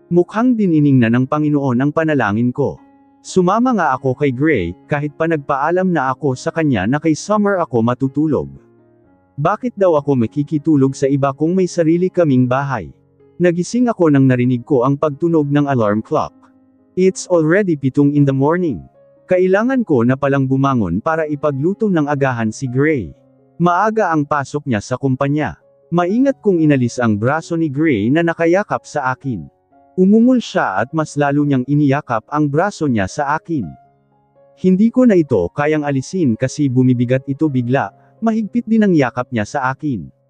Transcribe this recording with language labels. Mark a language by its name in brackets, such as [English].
[Filipino] Mukhang dinining na ng Panginoon ang panalangin ko. Sumama nga ako kay Gray, kahit pa nagpaalam na ako sa kanya na kay Summer ako matutulog. Bakit daw ako makikitulog sa iba kung may sarili kaming bahay? Nagising ako nang narinig ko ang pagtunog ng alarm clock. [English] It's already 7 in the morning. [Filipino] Kailangan ko na palang bumangon para ipagluto ng agahan si Gray. Maaga ang pasok niya sa kumpanya. Maingat kong inalis ang braso ni Gray na nakayakap sa akin. Umungol siya at mas lalo niyang iniyakap ang braso niya sa akin. Hindi ko na ito kayang alisin kasi bumibigat ito bigla, mahigpit din ang yakap niya sa akin.